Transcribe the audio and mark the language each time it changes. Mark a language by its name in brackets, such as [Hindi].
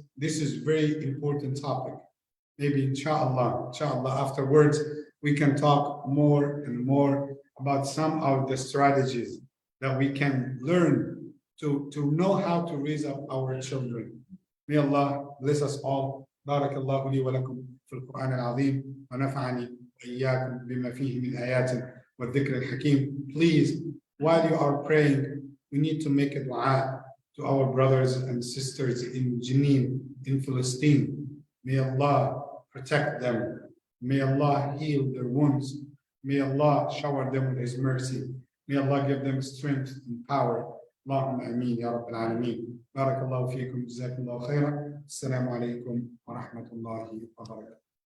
[English] This is very important topic. Maybe inshallah, afterwards, we can talk more and more about some of the strategies that we can learn to know how to raise up our children. May Allah bless us all. [Arabic] بارك الله لي ولكم في القرآن العظيم ونفعني وإياكم بما فيه من آيات والذكر الحكيم. [English] Please, while you are praying, we need to make a dua to our brothers and sisters in Jenin, in Palestine. May Allah protect them. May Allah heal their wounds. May Allah shower them with His mercy. May Allah give them strength and power. [Arabic] اللهم امين يا رب العالمين. بارك الله فيكم. جزاكم الله خيرا. السلام عليكم ورحمة الله وبركاته.